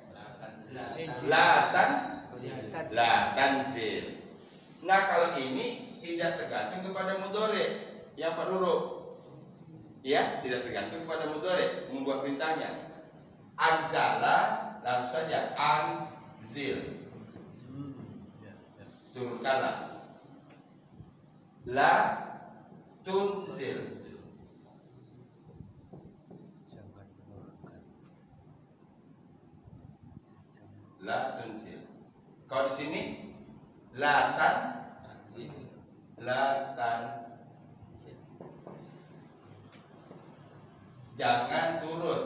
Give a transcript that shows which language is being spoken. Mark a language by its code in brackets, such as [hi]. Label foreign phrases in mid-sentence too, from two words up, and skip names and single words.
[ar] لا تنزل. [id] Nah, kalau ini tidak tergantung kepada mudhari yang 4 huruf. Ya, tidak tergantung kepada mudhari membuat perintahnya. Anzala langsung saja anzil. Turunkanlah. [ar] لا تنزل. لا تنزل. [id] Kalau di sini [ar] لا تنزل. [id] Jangan turun.